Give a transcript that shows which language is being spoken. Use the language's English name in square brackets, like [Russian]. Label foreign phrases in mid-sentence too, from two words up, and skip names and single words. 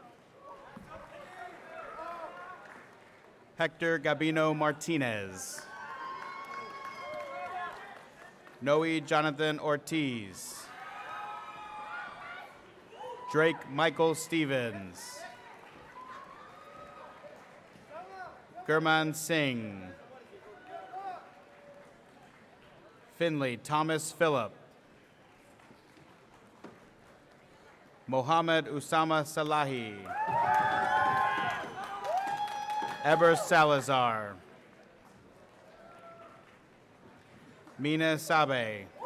[English] Hector Gabino Martinez. Noe Jonathan Ortiz. Drake Michael Stevens. Gurman Singh. Finley Thomas Phillip. Mohammed Usama Salahi. Eber Salazar. Mina Sabe.